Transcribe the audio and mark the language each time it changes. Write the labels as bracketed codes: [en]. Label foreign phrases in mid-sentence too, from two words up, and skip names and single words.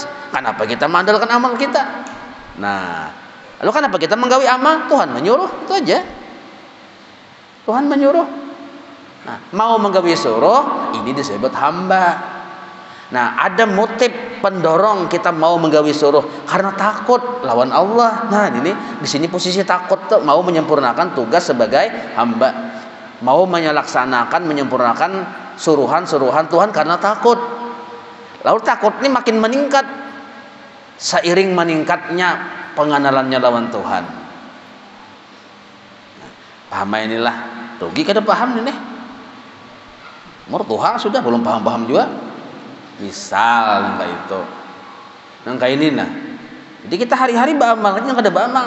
[id] Kenapa kita mengandalkan amal kita? Nah, lalu kenapa kita menggawi amal? Tuhan menyuruh, itu aja. Tuhan menyuruh. Nah, mau menggawi suruh, ini disebut hamba. Nah, ada motif pendorong kita mau menggawi suruh karena takut lawan Allah. Nah, ini di sini posisi takut tuh, mau menyempurnakan tugas sebagai hamba, mau menyempurnakan suruhan-suruhan Tuhan karena takut. Lalu takut ini makin meningkat seiring meningkatnya pengenalannya lawan Tuhan. Paham inilah rugi [bjn] kada paham nih. [id] Tuha sudah belum paham juga. Misal nangka itu, nangka ini nah. Jadi kita hari-hari baamal, [bjn] yang kada baamal.